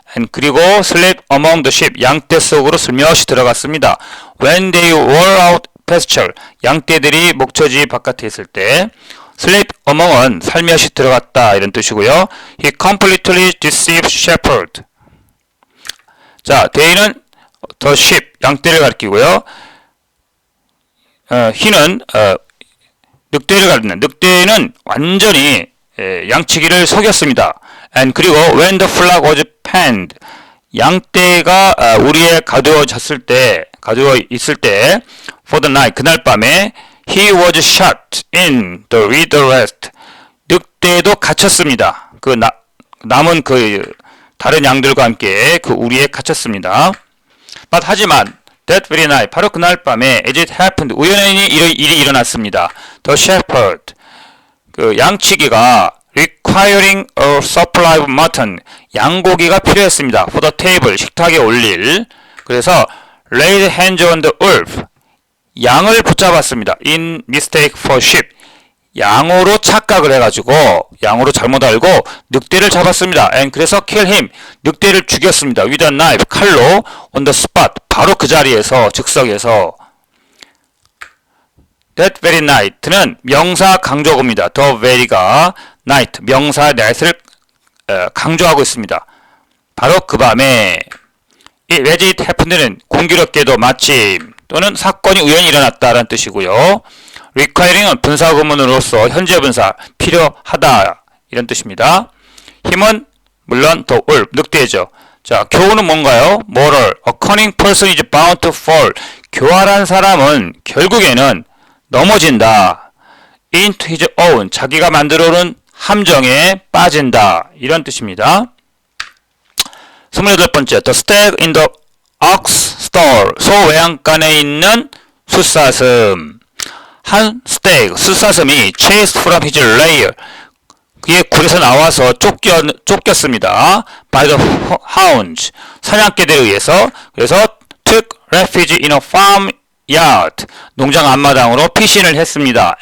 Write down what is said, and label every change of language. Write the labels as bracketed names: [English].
[Korean] and 그리고 [English] slept among the sheep [Korean] 양떼 속으로 슬며시 들어갔습니다. [English] when they were out pasture [Korean] 양떼들이 목초지 바깥에 있을 때 [English] sleep among [Korean] 은 살며시 들어갔다 이런 뜻이고요. [English] He completely deceived shepherd. [Korean] 자, they는 [English] the sheep [Korean] 양떼를 가리키고요. he는 늑대를 가리키는 늑대는 완전히 양치기를 속였습니다. [English] and [Korean] 그리고 [English] when the flock was penned [Korean] 양떼가 우리에 가두어 있을 때 [English] for the night [Korean] 그날 밤에 [English] he was shut in with the rest. [Korean] 늑대도 갇혔습니다. 그 남은 그 다른 양들과 함께 그 우리에 갇혔습니다. But 하지만 [English] that very night [Korean] 바로 그날 밤에 [English] as it happened [Korean] 우연히 일이 일어났습니다. [English] The shepherd [Korean] 그 양치기가 [English] requiring a supply of mutton [Korean] 양고기가 필요했습니다. [English] for the table [Korean] 식탁에 올릴 그래서 [English] laid hands on the wolf [Korean] 양을 붙잡았습니다. [English] in mistake for sheep [Korean] 양으로 착각을 해가지고 양으로 잘못 알고 늑대를 잡았습니다. [English] and [Korean] 그래서 [English] kill him [Korean] 늑대를 죽였습니다. [English] with a knife 칼로 on the spot [Korean] 바로 그 자리에서 즉석에서 [English] that very night는 [Korean] 명사 강조구입니다. the very가 night 명사 night을 강조하고 있습니다. 바로 그 밤에 [English] as it happened [Korean] 는 공교롭게도 마침 또는 사건이 우연히 일어났다라는 뜻이고요. requiring은 분사구문으로서 현재 분사 필요하다 이런 뜻입니다. 힘은 물론 [English] the wolf [Korean] 늑대죠. 자, 교훈은 뭔가요? [English] moral a cunning person is bound to fall [Korean] 교활한 사람은 결국에는 넘어진다. [English] into his own [Korean] 자기가 만들어 놓은 함정에 빠진다 이런 뜻입니다. 28번째 [English] The stag in the ox stall [Korean] 소 외양간에 있는 숫사슴 한 스테이크 숫사슴이 [English] chased from his lair [Korean] 그의 굴에서 나와서 쫓겼습니다. [English] by the hounds [Korean] 사냥개들에 의해서 그래서 [English] took refuge in a farm yard [Korean] 농장 앞마당으로 피신을 했습니다.